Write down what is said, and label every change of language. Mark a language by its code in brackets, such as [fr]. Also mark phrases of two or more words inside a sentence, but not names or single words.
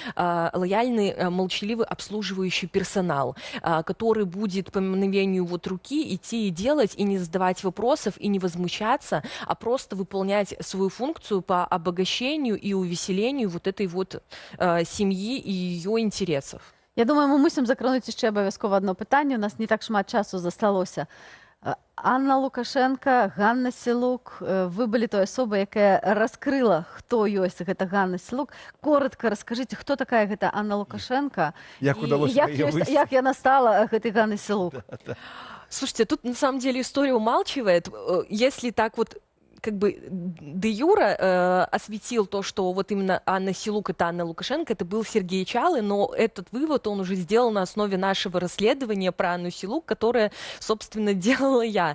[ru] молчаливый обслуживающий персонал, который будет по мгновению вот руки идти и делать, и не задавать вопросов, и не возмущаться, а просто выполнять свою функцию по обогащению и увеселению вот этой вот семьи и ее интересов. [be] Я думаю, мы мусім закрануць яшчэ абавязкова одно пытанне. У нас не так шмат часу засталося. Анна Лукашенко, Ганна Сілук, вы былі той асобай, якая раскрыла, хто ёсць гэта Ганна Сілук. Коротко раскажыце, хто такая гэта Анна Лукашенко, Як удалося яе высветліць? як яна стала гэтай Ганнай Сілук. [ru] Слушайте, тут на самом деле история умалчивает. Если так вот как бы де юра осветил то, что вот именно Анна Силук — это Анна Лукашенко, это был Сергей Чалы, но этот вывод он уже сделал на основе нашего расследования про Анну Силук, которое, собственно, делала я.